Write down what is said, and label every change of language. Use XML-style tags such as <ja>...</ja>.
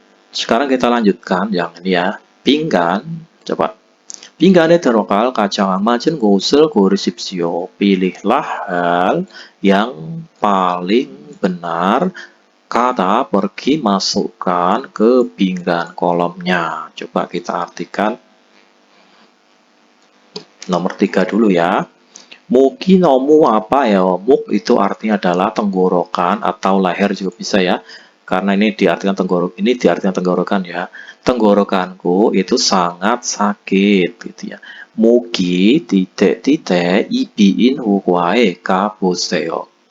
<id>Sekarang kita lanjutkan yang ini ya.</id> <ko>빙간.</ko> <id>coba.</id> <ko>빙간에 들어갈 가장 맞은 곳을 고르십시오.</ko> <id>Pilihlah hal yang paling benar. Kata pergi masukkan ke pinggan kolomnya. Coba kita artikan. Nomor 3 dulu ya.</id> <ko>목이 너무 아파요.</ko> <id>목 itu artinya adalah tenggorokan atau leher juga bisa ya. Karena ini diartikan tenggorokan ya. Tenggorokanku itu sangat sakit gitu ya.</id> <ko>목이</ko> <id>titik-titik</id> <ko>이비인 후과에 가보세요.</ko>